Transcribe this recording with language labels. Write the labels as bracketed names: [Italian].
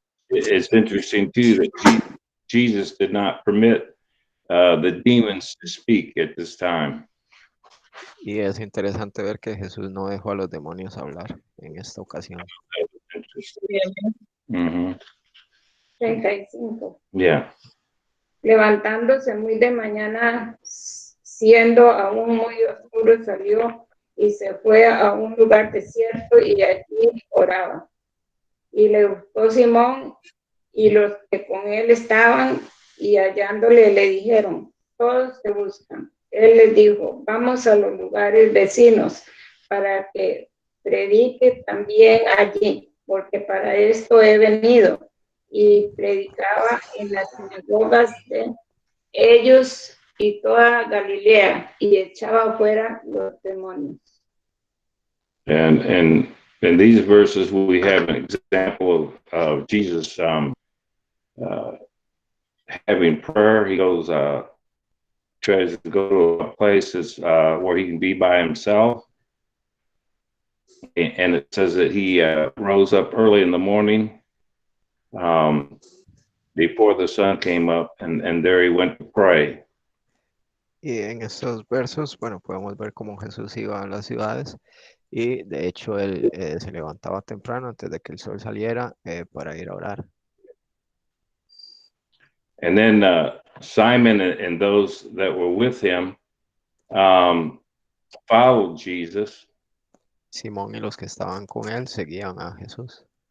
[English] It's interesting too that Jesus did not permit the demons to speak at this time. [Spanish] Y es interesante ver que Jesús no dejó a los demonios hablar en esta ocasión. Mm-hmm. 35. Yeah. Levantándose muy de mañana, siendo aún muy oscuro, salió y se fue a un lugar desierto y allí oraba. Y le buscó Simón y los que con él estaban, y hallándole le dijeron, todos te buscan. Él les dijo, vamos a los lugares vecinos para que predique también allí, porque para esto he venido. Y predicaba en las sinagogas de ellos y toda Galilea, y echaba fuera los demonios. [English] And in these verses, we have an example of Jesus having prayer. He goes, tries to go to places where he can be by himself. And it says that he rose up early in the morning before the sun came up, and there he went to pray. [Spanish] Y en estos versos, bueno, podemos ver cómo Jesús iba a las ciudades y de hecho él se levantaba temprano antes de que el sol saliera para ir a orar. [English] And then Simon and those that were with him followed Jesus. [Spanish] Simón y los que estaban con él seguían a Jesús.